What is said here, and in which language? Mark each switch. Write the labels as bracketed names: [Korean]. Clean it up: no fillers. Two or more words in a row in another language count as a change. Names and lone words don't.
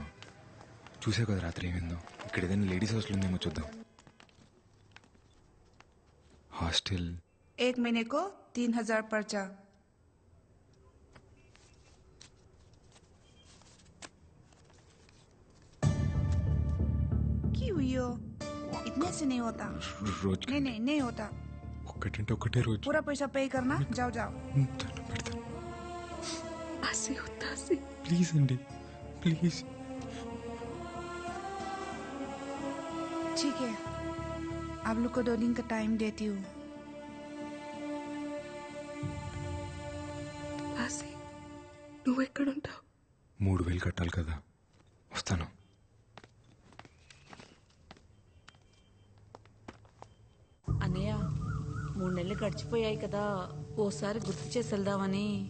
[Telugu] చూసే కదా రాత్రి ఏమైందో. ఇక్కడ ఏదైనా లేడీస్ హాస్టల్ ఉందేమో చూద్దాం. హాస్టల్ [Hindi] 1 महीने को 3000 पर्चा। क्यों हुई हो? इतने से नहीं होता। [Telugu] రోజు [Hindi] नहीं नहीं नहीं होता। [Telugu] ఒక్కటంటే ఒకటే రోజు. [Hindi] पूरा पैसा पे करना। जाओ जाओ। [Telugu] దండం పెడతా. ఆసి, వద్దు ఆసి. ప్లీజ్ అండి, ప్లీజ్. [Hindi] ठीक है आप लोग को 2 दिन का टाइम देती हूँ [Telugu] ఆసి నువ్వెక్కడుంటావు? 3000 కట్టాలి కదా, వస్తాను. అన్నయ్య 3 నెలలు గడిచిపోయాయి కదా, ఓసారి గుర్తు చేసి వెళ్దామని.